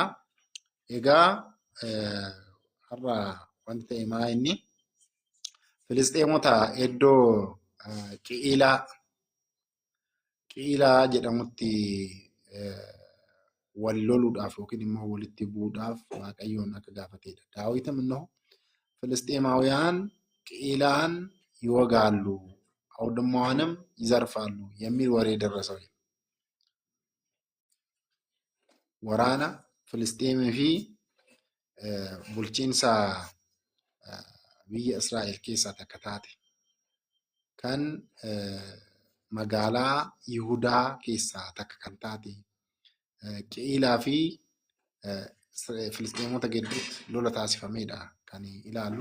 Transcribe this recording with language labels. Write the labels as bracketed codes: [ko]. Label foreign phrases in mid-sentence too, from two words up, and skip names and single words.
[om] Egaa har'a wanti ta'e maa inni Filisxeemota iddoo Qiilaa jedhamutti wal loluudhaaf yookiin immoo walitti bu'uudhaaf waaqayyoon akka gaafatedha. [am] Daawitim immoo Filisxeemaውያን ቂላን ይወጋሉ አውድማዋንም ይዘርፋሉ የሚል ወሬ ደረሰው። [om] Waraana Filisxeem fi bulchiinsa biyya Israa'el keessaa takka taate kan magaalaa Yihudaa keessaa takka kan taate Qiilaa fi Filisxeemota gidduutti lola taasifamedha kan ilaallu.